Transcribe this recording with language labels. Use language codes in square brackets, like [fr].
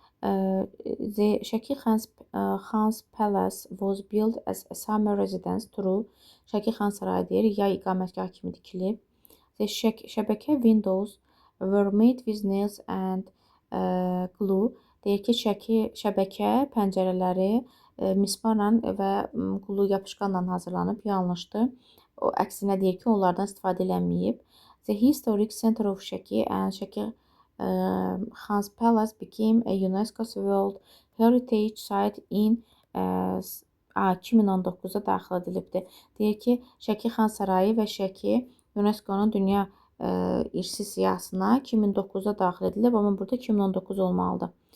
[en] The Şəki Xans Palace was built as a summer residence. True. [az] Şəki Xan Sarayı deyir, yay iqamətgah kimi tikilib. [en] The şəbəkə windows were made with nails and glue. [az] Deyir ki, şəbəkə pəncərələri mismarla və qulu yapışqanla hazırlanıb, yanlışdır. O əksinə deyir ki, onlardan istifadə edilməyib. [en] The historic center of Şəki and Şəki Xans Palace became a UNESCO's World Heritage Site in [az] 2019-da daxil edilibdir. Deyir ki, Şəki Xan Sarayı və Şəki UNESCO-nun Dünya irsi siyahısına 2009'da daxil edilib, amma burada 2019 olmalıdır.